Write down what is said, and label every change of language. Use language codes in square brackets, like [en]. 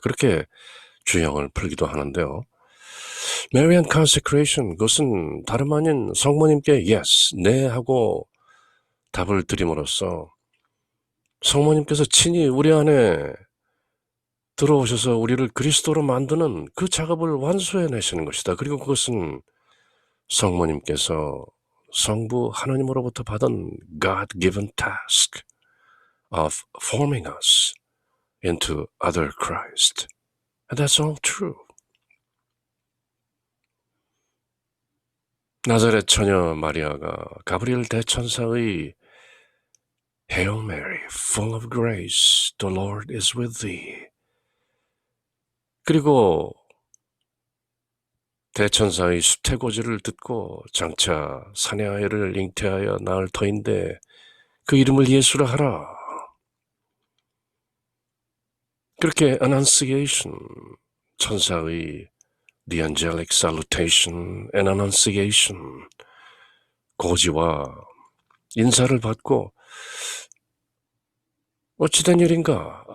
[ko] 그렇게 주형을 풀기도 하는데요. Marian consecration, 그것은 다름 아닌 성모님께 yes, 네 하고 답을 드림으로써 성모님께서 친히 우리 안에 들어오셔서 우리를 그리스도로 만드는 그 작업을 완수해내시는 것이다. 그리고 그것은 성모님께서 성부 하나님으로부터 받은 [en] God-given task of forming us into other Christ. And that's all true. [ko] 나자렛 처녀 마리아가 가브리엘 대천사의 [en] Hail Mary, full of grace, the Lord is with thee. [ko] 그리고 대천사의 수태고지를 듣고 장차 사내아이를 잉태하여 낳을 터인데 그 이름을 예수라 하라. 그렇게 annunciation, 천사의 [en] the angelic salutation and annunciation, [ko] 고지와 인사를 받고 어찌된 일인가?